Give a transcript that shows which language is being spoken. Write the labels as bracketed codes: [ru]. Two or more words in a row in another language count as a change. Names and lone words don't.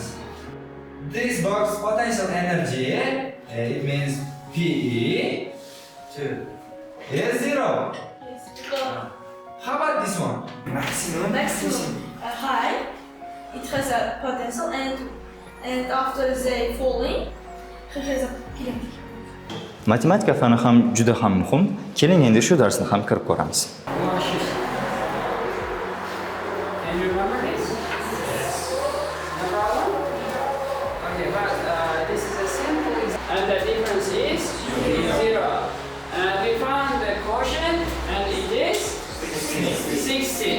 [en] This box potential energy, it means PE, is 0. Yes, because How about this one? Maximum. maximum high, it has a potential, and after they falling, it has a kinetic. [uz] Matematika fani ham juda ham muhim. Keling endi shu darsni ham kirib ko'ramiz. [en] Can you remember this? Yes. No problem? Okay, but this is a simple example. And the difference is 0. And we found the quotient, and it is 16.